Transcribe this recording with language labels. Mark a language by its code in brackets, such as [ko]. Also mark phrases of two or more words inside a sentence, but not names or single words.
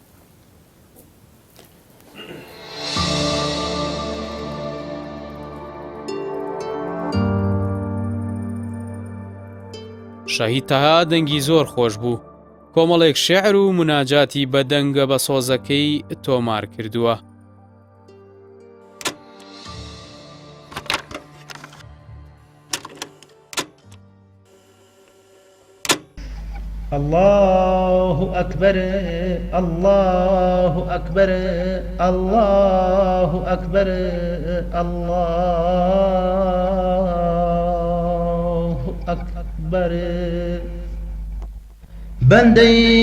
[ckb] شەهید تەها دەنگی زۆر خۆش بوو کۆمەڵێک شێعر و مناجاتی بە دەنگە بە سۆزەکەی تۆمار کردووە [ar] الله أكبر الله أكبر الله أكبر الله أكبر بندي